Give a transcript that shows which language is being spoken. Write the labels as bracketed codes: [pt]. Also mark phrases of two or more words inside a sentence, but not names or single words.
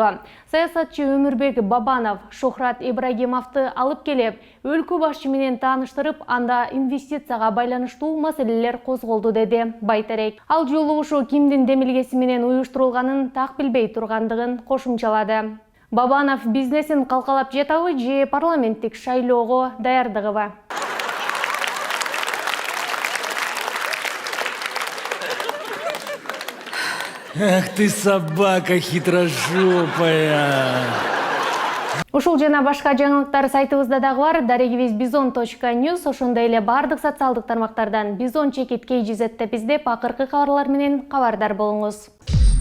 [ky] Саясатчы Өмүрбек Бабанов Шухрат Ибрагимовду алып келип, өлкө башчы менен тааныштырып, анда инвестицияга байланыштуу маселелер козголду, деди Байтерек. Ал жолугушуу кимдин демилгеси менен уюштурулганын так билбей тургандыгын кошумчалады. Бабанов бизнесин калкалап жатабы же парламенттик шайлоого даярдыгыбы? [ru] Ах ты собака хитрожопая! [ky] Ушул жана башка жаңылыктар сайтыбызда дагы бар. Дарегибиз bizon.news. Ошондой эле бардык социалдык тармактардан Bizon чекит KGZ деп издеп, акыркы кабарлар менен кабардар болуңуз.